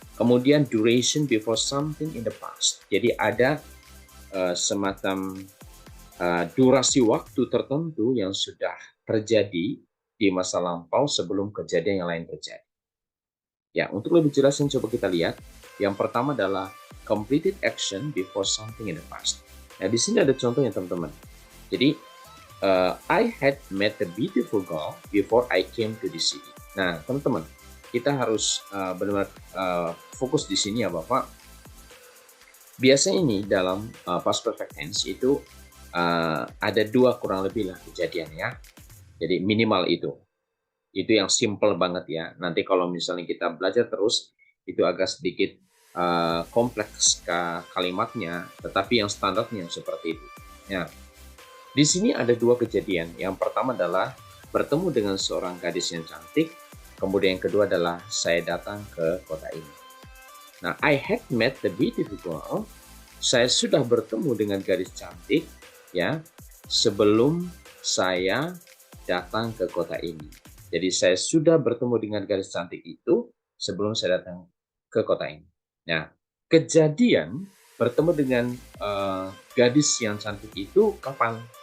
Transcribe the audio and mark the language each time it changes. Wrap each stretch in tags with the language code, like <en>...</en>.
<id>Kemudian</id> <en>duration before something in the past.</en> <id>Jadi ada semacam durasi waktu tertentu yang sudah terjadi di masa lampau sebelum kejadian yang lain terjadi. Ya, untuk lebih jelasnya coba kita lihat. Yang pertama adalah</id> <en>completed action before something in the past.</en> <id>Nah, di sini ada contohnya teman-teman. Jadi,</id> <en>I had met a beautiful girl before I came to the city.</en> <id>Nah, teman-teman, kita harus benar-benar fokus di sini ya, Bapak. Biasanya ini dalam past perfect tense itu ada dua kurang lebih lah kejadian ya. Jadi minimal itu. Itu yang simple banget ya. Nanti kalau misalnya kita belajar terus, itu agak sedikit kompleks kalimatnya, tetapi yang standarnya seperti itu. Ya, di sini ada dua kejadian. Yang pertama adalah bertemu dengan seorang gadis yang cantik, kemudian yang kedua adalah saya datang ke kota ini.</id> <en>Nah, I had met the beautiful girl.</en> <id>Saya sudah bertemu dengan gadis cantik, ya, sebelum saya datang ke kota ini. Jadi saya sudah bertemu dengan gadis cantik itu sebelum saya datang ke kota ini. Nah, kejadian bertemu dengan gadis yang cantik itu kapan?</id>